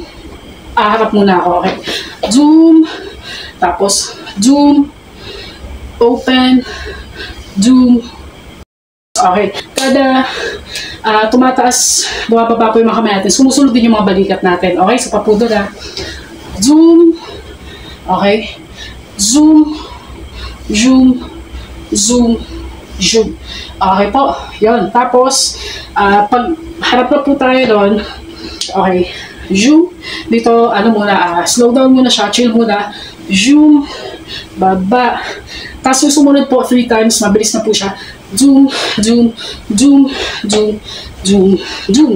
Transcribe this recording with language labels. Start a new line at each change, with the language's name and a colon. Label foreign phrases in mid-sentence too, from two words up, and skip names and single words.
Filipino: Harap muna ako,
English: okay? Zoom.
Filipino: Tapos, zoom.
English: Open. Zoom.
Filipino: Okay. Kada tumataas, bumababa po yung mga kamay natin, sumusunod din yung mga balikat natin. Okay? So, papudo na.
English: Zoom. Okay? Zoom. Zoom. Zoom, zoom.
Filipino: Okay po, yun. Tapos, pag harap na po tayo doon, okay, zoom. Dito,
English: slow down
Filipino: muna siya, chill muna. Zoom, baba. Tapos sumunod po 3 times, mabilis na po siya.
English: Zoom, zoom, zoom, zoom, zoom, zoom.